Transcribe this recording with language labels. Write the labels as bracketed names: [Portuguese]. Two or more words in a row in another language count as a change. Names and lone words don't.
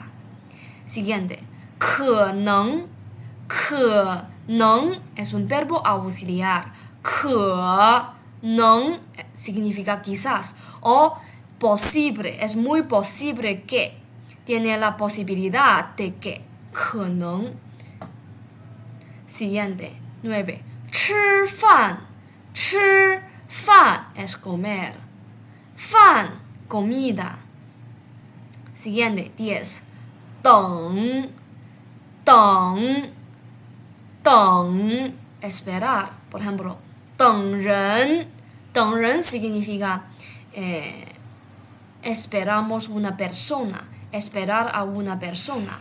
[Spanish] Siguiente, 可能 es un verbo auxiliar. 可能 significa quizás o posible, es muy posible que, tiene la posibilidad de que. 可能 Siguiente, 9. [Chinese] 吃饭 [Spanish] es comer. 饭 comida. Siguiente, 10. 等 esperar. Por ejemplo, [Chinese] 等人 [Spanish] significa esperamos una persona, esperar a una persona.